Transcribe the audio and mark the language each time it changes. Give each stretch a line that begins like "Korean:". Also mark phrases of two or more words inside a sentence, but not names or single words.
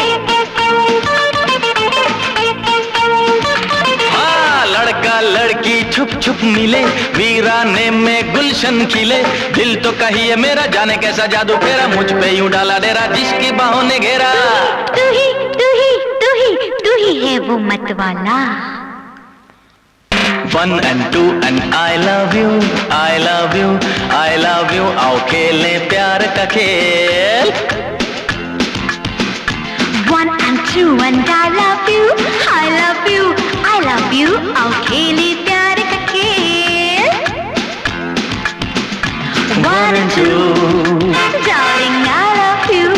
Hindi: हाँ, लड़का लड़की छुप छुप मिले वीराने में गुलशन खिले। दिल तो कहिए मेरा, जाने कैसा जादू फेरा, मुझ पे यूं डाला डेरा जिसकी बाहों ने घेरा। तू ही तू ही तू ही तू ही है वो मतवाला।
English: 1 and 2 and I love you, I love you, I love you.
Hindi: आओ खेले प्यार का खेल।
English: 1 and 2 and I love you, I love you, I love you.
Hindi: आओ खेले प्यार का खेल।
English: 1 and 2, darling I love you.